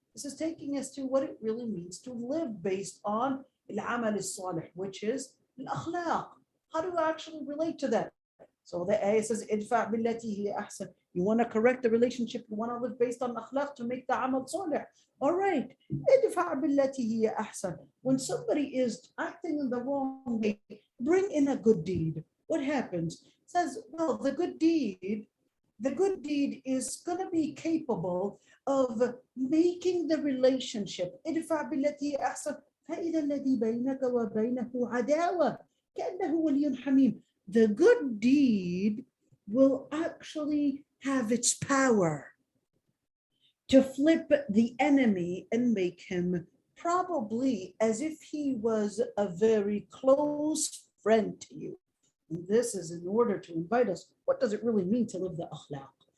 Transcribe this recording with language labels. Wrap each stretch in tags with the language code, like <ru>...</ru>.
<en>This is taking us to what it really means to live based on</en> <ar>العمل الصالح,</ar> <en>which is الأخلاق. How do you actually relate to that? So the ayah says,</en> <ar>ادفع بالتي هي أحسن.</ar> <en>You want to correct the relationship, you want to live based on akhlaq to make the amal salih. All right,</en> <ar>ادفع بالتي هي أحسن.</ar> <en>When somebody is acting in the wrong way, bring in a good deed. What happens? It says, well, the good deed is going to be capable of making the relationship.</en> <ar>ادفع بالتي هي أحسن فإذا الذي بينك وبينه عداوة كأنه ولي حميم.</ar> <en>The good deed will actually have its power to flip the enemy and make him probably as if he was a very close friend to you. And this is in order to invite us. What does it really mean to live the akhlaq?</en>